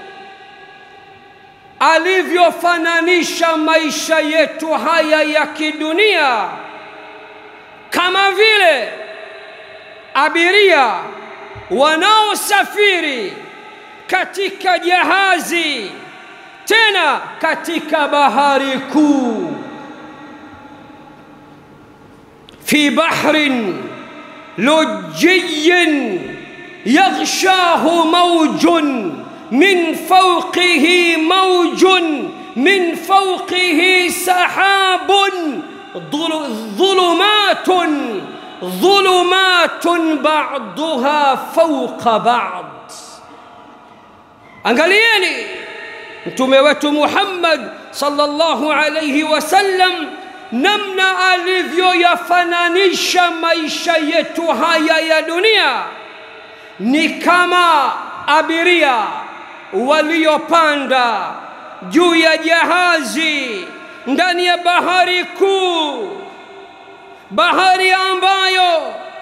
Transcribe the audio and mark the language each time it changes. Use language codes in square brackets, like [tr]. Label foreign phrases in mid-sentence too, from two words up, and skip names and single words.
[sw] alivyofananisha maisha yetu haya ya kidunia kama vile abiria wanaosafiri katika jahazi, tena katika bahari kuu, [ar] في بحر لجي يغشاه موج من فوقه موج من فوقه سحاب ظلمات ظلمات بعضها فوق بعض. [sw] angalieni mtume wetu Muhammad [ar] صلى الله عليه وسلم [sw] namna alivyoyafananisha maisha yetu haya ya dunia ni kama abiria waliopanda juu ya jahazi ndani ya bahari kuu, bahari ambayo